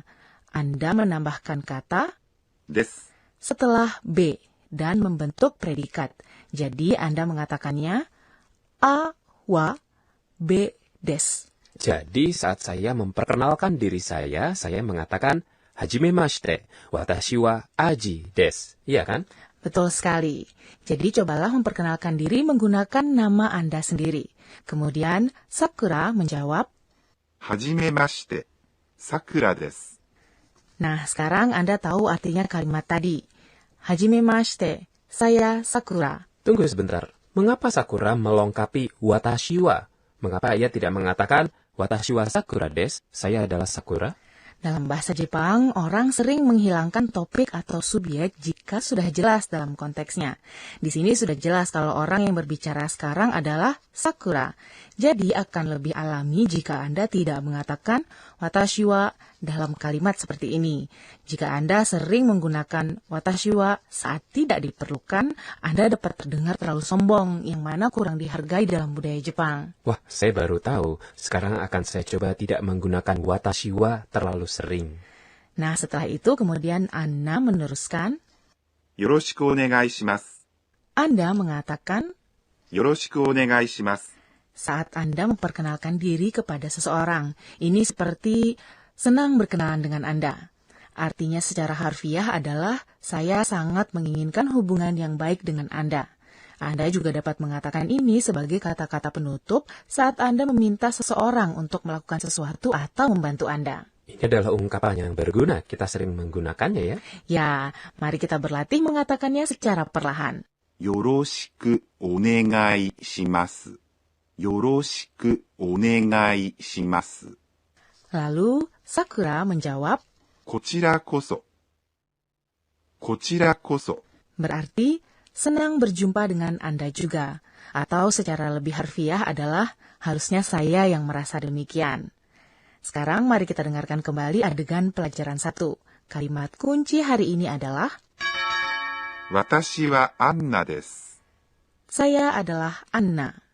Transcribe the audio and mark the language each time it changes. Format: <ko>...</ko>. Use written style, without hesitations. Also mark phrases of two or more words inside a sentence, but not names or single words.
<id>Anda menambahkan kata</id> <ja>です。</ja> <id>setelah B dan membentuk predikat. Jadi Anda mengatakannya</id> <ja>AはBです.</ja> <id>Jadi saat saya memperkenalkan diri saya mengatakan</id> <ja>はじめまして、私はアジです.</ja> <id>Iya kan? Betul sekali. Jadi cobalah memperkenalkan diri menggunakan nama Anda sendiri. Kemudian Sakura menjawab,</id> <ja>はじめまして。さくらです。</ja> <id>nah sekarang Anda tahu artinya kalimat tadi. Hajimemashite, saya Sakura. Tunggu sebentar. Mengapa Sakura melengkapi</id> <ja>私は?</ja> <id>Mengapa ia tidak mengatakan</id> <ja>私はさくらです?</ja> <id>Saya adalah Sakura. Dalam bahasa Jepang, orang sering menghilangkan topik atau subjek jika sudah jelas dalam konteksnya. Di sini sudah jelas kalau orang yang berbicara sekarang adalah Sakura. Jadi akan lebih alami jika Anda tidak mengatakan</id> <ja>私は</ja> <id>dalam kalimat seperti ini. Jika Anda sering menggunakan</id> <ja>私は</ja> <id>saat tidak diperlukan, Anda dapat terdengar terlalu sombong, yang mana kurang dihargai dalam budaya Jepang. Wah, saya baru tahu. Sekarang akan saya coba tidak menggunakan</id> <ja>私は</ja> <id>terlalu sering. Nah, setelah itu kemudian Anna meneruskan,</id> <ja>よろしくお願いします。</ja> <id>Anda mengatakan</id> <ja>よろしくお願いします。</ja> <id>saat Anda memperkenalkan diri kepada seseorang. Ini seperti senang berkenalan dengan Anda. Artinya secara harfiah adalah saya sangat menginginkan hubungan yang baik dengan Anda. Anda juga dapat mengatakan ini sebagai kata-kata penutup saat Anda meminta seseorang untuk melakukan sesuatu atau membantu Anda. Ini adalah ungkapan yang berguna. Kita sering menggunakannya ya. Ya, mari kita berlatih mengatakannya secara perlahan.</id> <ja>よろしくお願いします。よろしくお願いします。</ja> <id>Lalu Sakura menjawab,</id> <ja>こちらこそ。こちらこそ。</ja> <id>berarti senang berjumpa dengan Anda juga. Atau secara lebih harfiah adalah harusnya saya yang merasa demikian. Sekarang mari kita dengarkan kembali adegan pelajaran 1. Kalimat kunci hari ini adalah</id> <ja>私はアンナです。</ja> <id>saya adalah Anna.</id>